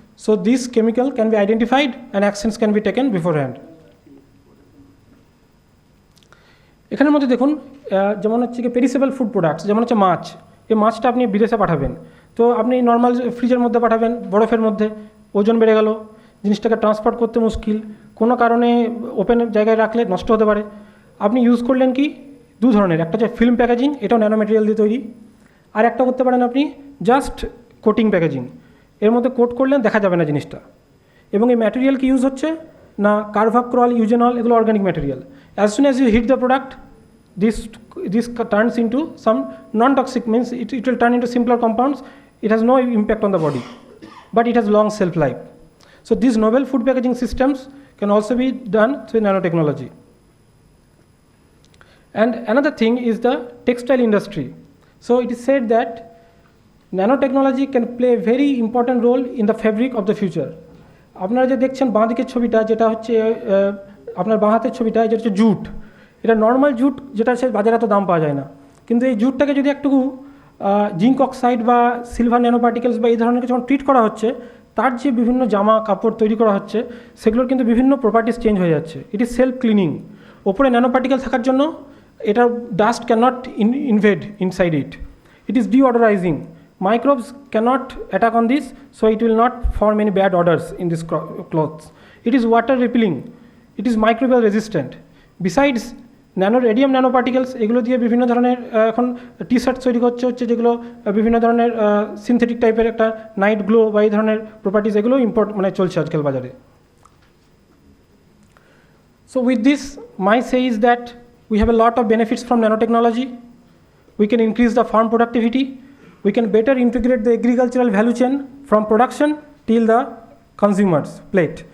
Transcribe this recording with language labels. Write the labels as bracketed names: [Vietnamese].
[English] So this chemical can be identified and actions can be taken beforehand. [Bangla] এখানের মধ্যে দেখুন যেমন হচ্ছে কি পেরিসেবল ফুড প্রোডাক্টস, যেমন হচ্ছে মাছ। এই মাছটা আপনি বিদেশে পাঠাবেন, তো আপনি নর্মাল ফ্রিজের মধ্যে পাঠাবেন, বরফের মধ্যে, ওজন বেড়ে গেল, জিনিসটাকে ট্রান্সপোর্ট করতে মুশকিল, কোনো কারণে ওপেন জায়গায় রাখলে নষ্ট হতে পারে। আপনি ইউজ করলেন কি দু ধরনের, একটা হচ্ছে ফিল্ম প্যাকেজিং, এটাও ন্যানো ম্যাটেরিয়াল দিয়ে তৈরি, আর একটা করতে পারেন আপনি জাস্ট কোটিং প্যাকেজিং, এর মধ্যে কোট করলেন দেখা যাবে না জিনিসটা। এবং এই ম্যাটেরিয়াল কি ইউজ হচ্ছে না কার্ভাক্রল, ইউজেনল, এগুলো organic material. [English] As soon as you heat the product, this turns into some non-toxic, means it will turn into simpler compounds. It has no impact on the body, but it has long shelf life. So these novel food packaging systems can also be done through nanotechnology. And another thing is the textile industry. So it is said that nanotechnology can play a very important role in the fabric of the future. [Bangla] আপনারা যে দেখছেন বাঁ দিকের ছবিটা, যেটা হচ্ছে আপনার বাঁ হাতের ছবিটা, যেটা হচ্ছে জুট। এটা নর্মাল জুট, যেটা সে বাজারে এত দাম পাওয়া যায় না, কিন্তু এই জুটটাকে যদি একটু জিঙ্ক অক্সাইড বা সিলভার ন্যানো পার্টিকেলস বা এই ধরনের যখন ট্রিট করা হচ্ছে, তার যে বিভিন্ন জামা কাপড় তৈরি করা হচ্ছে সেগুলোর কিন্তু বিভিন্ন প্রপার্টিস চেঞ্জ হয়ে যাচ্ছে। [English] It is self cleaning. ওপরে nano particle [Bangla] থাকার জন্য এটার [English] Dust cannot invade inside it. It is deodorising. Microbes cannot attack on this, so it will not form any bad odors in this clothes. It is water repelling. It is microbial resistant. [Bangla] Besides radium nano particles, এগুলো দিয়ে বিভিন্ন ধরনের এখন T shirt তৈরি হচ্ছে যেগুলো বিভিন্ন ধরনের সিনথেটিক টাইপের একটা নাইট গ্লো বা এই ধরনের প্রপার্টিজ, এগুলো মানে চলছে আজকাল বাজারে। [English] So with this my say is that we have a lot of benefits from nanotechnology. We can increase the farm productivity, we can better integrate the agricultural value chain from production till the consumer's plate.